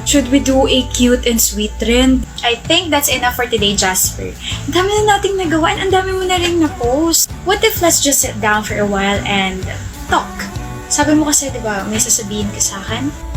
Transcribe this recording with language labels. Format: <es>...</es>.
<en>Should we do a cute and sweet trend? I think that's enough for today, Jasper.</en> <tl>Ang dami na nating nagawa and ang dami mo na rin na-post.</tl> <en>What if let's just sit down for a while and talk?</en> <tl>Sabi mo kasi, di ba, may sasabihin ka sa akin?</tl>